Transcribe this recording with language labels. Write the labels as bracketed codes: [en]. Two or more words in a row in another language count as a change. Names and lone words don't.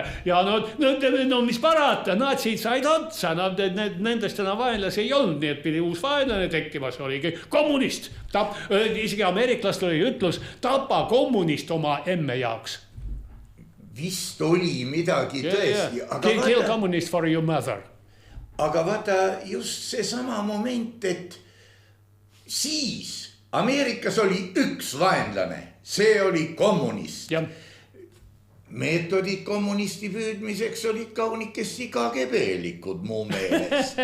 [et] Ja no mis parata, natsid said otsa, nendest enam vaenlasi ei olnud, nii et pidi uus vaenlane tekkimas, oligi kommunist. Isegi ameeriklast oli ütlus, tapa kommunist oma emme jaoks. Vist oli midagi tõesti. [en] Kill communist for your mother. [et] Aga vaata just see sama moment, et siis Ameerikas oli üks vaenlane, see oli kommunist. Ja. Meetodid kommunisti püüdmiseks olid kaunikesti KGB-likud muu meelest.